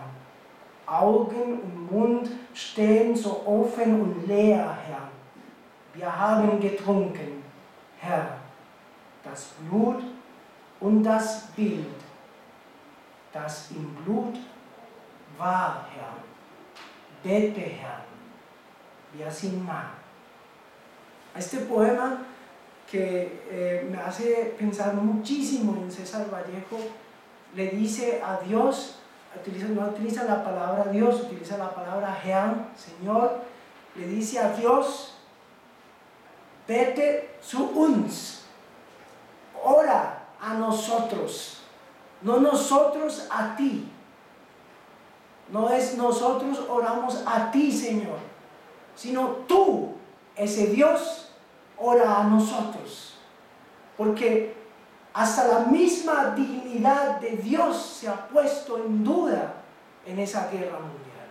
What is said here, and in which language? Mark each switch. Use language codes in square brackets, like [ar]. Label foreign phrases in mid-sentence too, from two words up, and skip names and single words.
[de] Augen und Mund stehen so offen und leer, Herr. Wir haben getrunken, Herr, das Blut und das Bild, das im Blut war, Herr. Bete, Herr, wir sind nah. [es] Este poema que me hace pensar muchísimo en César Vallejo, le dice a Dios, no utiliza la palabra Dios, utiliza la palabra Herr, Señor, le dice a Dios, [de] bete zu uns, [es] ora a nosotros, no nosotros a ti, no es nosotros oramos a ti, Señor, sino tú, ese Dios, ora a nosotros, porque hasta la misma dignidad de Dios se ha puesto en duda en esa guerra mundial.